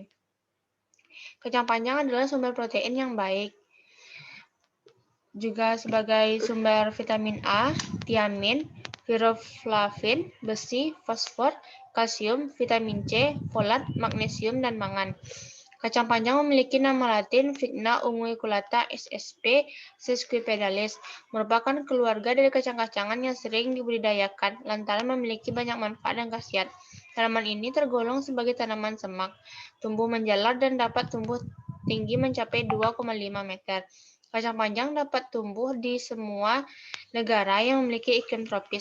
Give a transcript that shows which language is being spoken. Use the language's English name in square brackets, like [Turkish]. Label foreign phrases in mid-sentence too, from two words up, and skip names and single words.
[Indonesian] Kacang panjang adalah sumber protein yang baik, juga sebagai sumber vitamin A, tiamin, riboflavin, besi, fosfor, kalsium, vitamin C, folat, magnesium, dan mangan. Kacang panjang memiliki nama latin Vigna unguiculata ssp. Sesquipedalis, merupakan keluarga dari kacang-kacangan yang sering dibudidayakan lantaran memiliki banyak manfaat dan khasiat. Tanaman ini tergolong sebagai tanaman semak, tumbuh menjalar dan dapat tumbuh tinggi mencapai 2,5 meter. Kacang panjang dapat tumbuh di semua negara yang memiliki iklim tropis.